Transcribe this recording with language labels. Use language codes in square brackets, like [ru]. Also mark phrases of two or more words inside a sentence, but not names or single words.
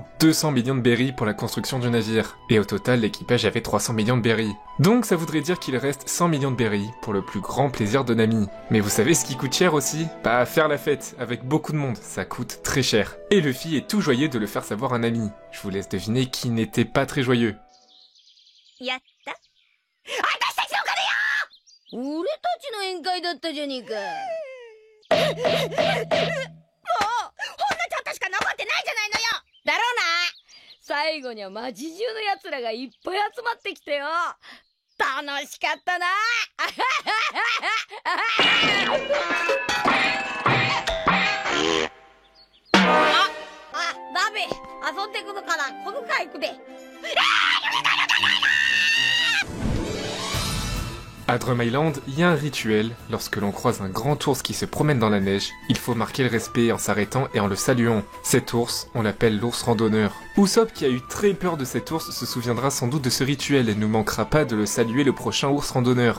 [fr] 200 millions de berries pour la construction du navire. Et au total, l'équipage avait 300 millions de berries. Donc ça voudrait dire qu'il reste 100 millions de berries pour le plus grand plaisir de Nami. Mais vous savez ce qui coûte cher aussi? Bah faire la fête, avec beaucoup de monde, ça coûte très cher. Et Luffy est tout joyeux de le faire savoir à Nami. Je vous laisse deviner qui n'était pas très joyeux. [ja] Yatta. 俺たちの宴会だったじゃねえか。もうほんのちょっとしか残ってないじゃないのよ。だろうな。最後には町中の奴らがいっぱい集まってきてよ。楽しかったな。ダメ。遊んでくるからこの回行くで。 [fr] À Drum Island, il y a un rituel. Lorsque l'on croise un grand ours qui se promène dans la neige, il faut marquer le respect en s'arrêtant et en le saluant. Cet ours, on l'appelle l'ours randonneur. Usopp, qui a eu très peur de cet ours, se souviendra sans doute de ce rituel et ne manquera pas de le saluer le prochain ours randonneur.